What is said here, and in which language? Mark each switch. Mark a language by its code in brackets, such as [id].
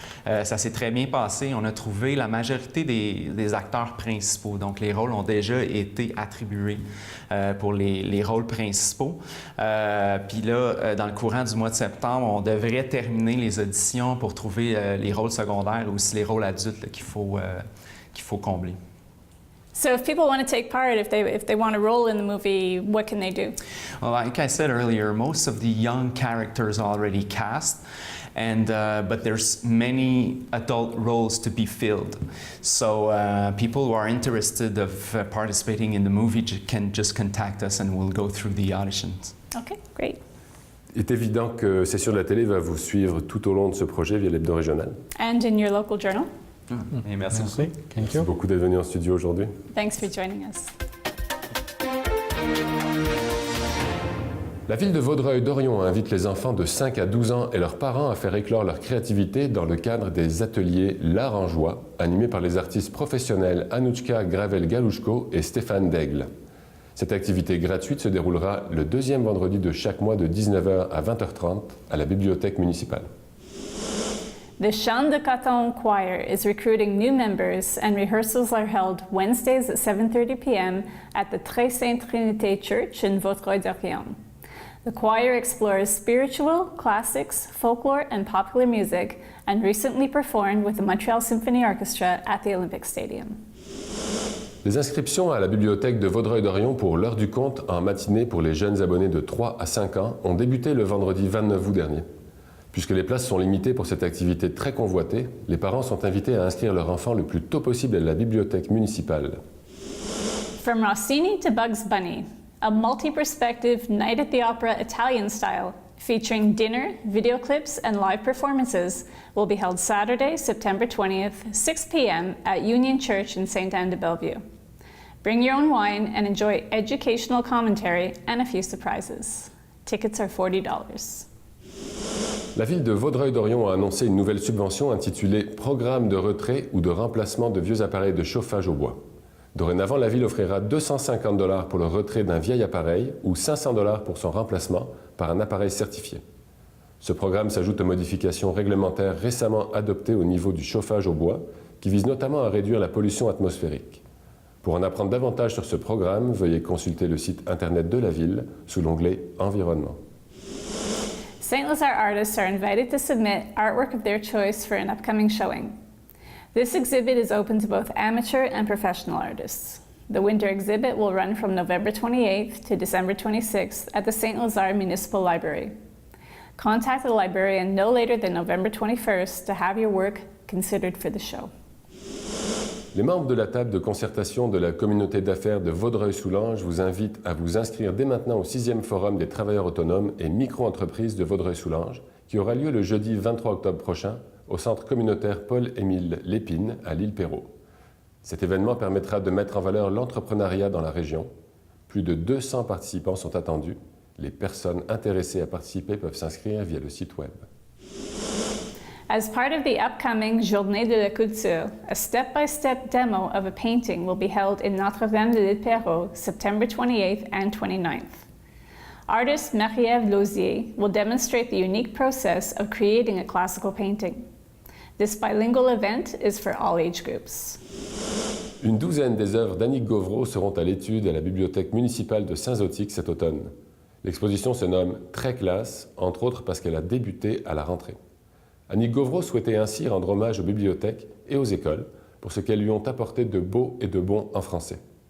[fr] Ça s'est très bien passé. On a trouvé la majorité des acteurs principaux. Donc, les rôles ont déjà été attribués pour les rôles principaux. Puis là, dans le courant du mois de septembre, on devrait terminer les auditions pour trouver les rôles secondaires et aussi les rôles adultes là, qu'il faut combler. [en] So if people want to take part, if they want to role in the movie, what can they do? Well, like I said earlier, most of the young characters are already cast, but there's many adult roles to be filled. So people who are interested of participating in the movie can just contact us and we'll go through the auditions. Okay, great. [fr] Il est évident que Cessure de la télé va vous suivre tout au long de ce projet via l'hebdo régional. [en] And in your local journal? [fr] Et merci beaucoup. Merci. Thank Merci [en] you. [fr] beaucoup d'être venu en studio aujourd'hui. [en] Thanks for joining us. [fr] La ville de Vaudreuil-Dorion invite les enfants de 5 à 12 ans et leurs parents à faire éclore leur créativité dans le cadre des ateliers L'Art en Joie, animés par les artistes professionnels Anouchka Gravel-Galouchko et Stéphane Daigle. Cette activité gratuite se déroulera le deuxième vendredi de chaque mois de 19h à 20h30 à la bibliothèque municipale. [en] The Chant de Caton Choir is recruiting new members, and rehearsals are held Wednesdays at 7:30 p.m. at the Très Sainte Trinité Church in Vaudreuil-Dorion. The choir explores spiritual, classics, folklore, and popular music, and recently performed with the Montreal Symphony Orchestra at the Olympic Stadium. [fr] Les inscriptions à la bibliothèque de Vaudreuil-Dorion pour l'heure du conte en matinée pour les jeunes abonnés de 3 à 5 ans ont débuté le vendredi 29 août dernier. Puisque les places sont limitées pour cette activité très convoitée, les parents sont invités à inscrire leur enfant le plus tôt possible à la bibliothèque municipale. [en] From Rossini to Bugs Bunny, a multi-perspective Night at the Opera Italian style featuring dinner, video clips, and live performances will be held Saturday, September 20th, 6 p.m. at Union Church in St. Anne de Bellevue. Bring your own wine and enjoy educational commentary and a few surprises. Tickets are $40. [fr] La ville de Vaudreuil-Dorion a annoncé une nouvelle subvention intitulée « Programme de retrait ou de remplacement de vieux appareils de chauffage au bois ». Dorénavant, la ville offrira $250 pour le retrait d'un vieil appareil ou $500 pour son remplacement par un appareil certifié. Ce programme s'ajoute aux modifications réglementaires récemment adoptées au niveau du chauffage au bois, qui visent notamment à réduire la pollution atmosphérique. Pour en apprendre davantage sur ce programme, veuillez consulter le site internet de la ville sous l'onglet « Environnement ». [en] St. Lazare artists are invited to submit artwork of their choice for an upcoming showing. This exhibit is open to both amateur and professional artists. The winter exhibit will run from November 28th to December 26th at the St. Lazare Municipal Library. Contact the librarian no later than November 21st to have your work considered for the show. [fr] Les membres de la table de concertation de la communauté d'affaires de Vaudreuil-Soulanges vous invitent à vous inscrire dès maintenant au 6e Forum des travailleurs autonomes et micro-entreprises de Vaudreuil-Soulanges, qui aura lieu le jeudi 23 octobre prochain au centre communautaire Paul-Émile Lépine à l'île Perrot. Cet événement permettra de mettre en valeur l'entrepreneuriat dans la région. Plus de 200 participants sont attendus. Les personnes intéressées à participer peuvent s'inscrire via le site web. [en] As part of the upcoming Journée de la Culture, a step-by-step demo of a painting will be held in Notre-Dame de l'Île Perrot, September 28th and 29th. Artist Marie-Ève Lausier will demonstrate the unique process of creating a classical painting. This bilingual event is for all age groups. [fr] Une douzaine des œuvres d'Annick Gauvreau seront à l'étude à la bibliothèque municipale de Saint-Zotique cet automne. L'exposition se nomme « Très classe », entre autres parce qu'elle a débuté à la rentrée. Annick Gauvreau souhaitait ainsi rendre hommage aux bibliothèques et aux écoles pour ce qu'elles lui ont apporté de beau et de bon en français.